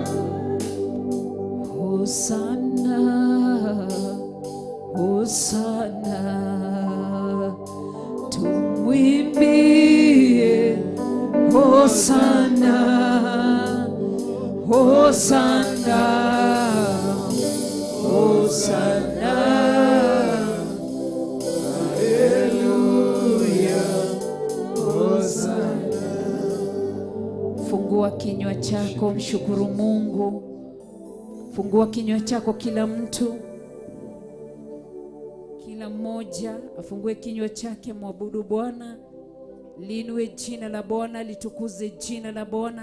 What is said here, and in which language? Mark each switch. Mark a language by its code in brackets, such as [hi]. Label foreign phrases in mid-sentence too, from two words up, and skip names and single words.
[sw] Hosana, Hosana, tumwimbie Hosana, Hosana, Hosana, haleluya, Hosana. Fungua kinywa chako, mshukuru Mungu. Fungua kinywa chako, kila mtu, kila mmoja afungue kinywa chake, mwabudu Bwana, liinue jina la Bwana, litukuze jina la Bwana.